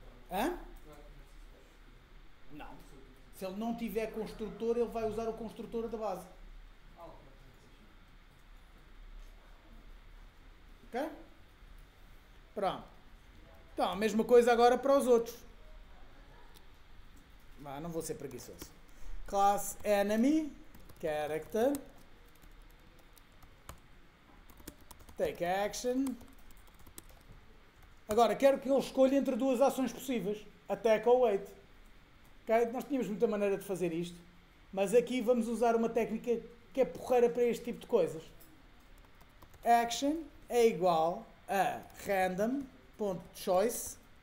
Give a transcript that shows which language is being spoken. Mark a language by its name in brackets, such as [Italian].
[Portuguese] Hã? Não. Se ele não tiver construtor, ele vai usar o construtor da base. Ok? Pronto. Então, a mesma coisa agora para os outros. Não vou ser preguiçoso. [English] Class enemy, character, take action. [Portuguese] Agora, quero que ele escolha entre duas ações possíveis. Attack ou wait. Okay? Nós tínhamos muita maneira de fazer isto. Mas aqui vamos usar uma técnica que é porreira para este tipo de coisas. Action é igual a random.choice.